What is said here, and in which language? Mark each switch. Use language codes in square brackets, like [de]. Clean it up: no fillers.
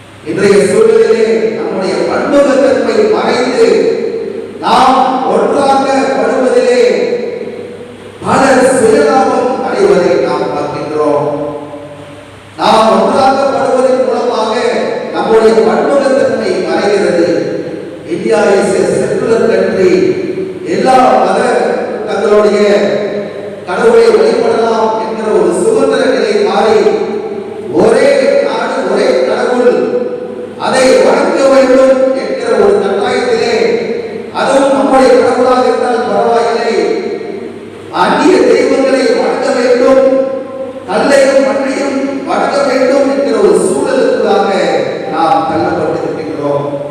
[ta] இன்றைய சூழலிலே நம்முடைய பன்முகத்தன்மை மறைந்து நாம் ஒன்றாக்கப்படுவதிலே பலர் சுயலாபம் அடைவதை நாம் பார்க்கின்றோம். நாம் ஒன்றாக்கப்படுவதன் மூலமாக நம்முடைய பன்முகத்தன்மை மறைகிறது. [en] India is a secular country. [ta] எல்லா மத தங்களுடைய கடவுளை வழிபடலாம் என்கிற ஒரு சுதந்திர நிலை மாறி ஒரே நாடு, ஒரே கடவுள், அதை வணங்க வேண்டும் என்கிற ஒரு கட்டாயத்திலே, அதுவும் நம்முடைய கடவுளாக இருந்தால் பரவாயில்லை, அந்நிய தெய்வங்களை வணங்க வேண்டும், கல்லையும் மண்ணையும் வணங்க வேண்டும் என்கிற ஒரு சூழலுக்குள்ளாக நாம் தள்ளப்பட்டிருக்கின்றோம்.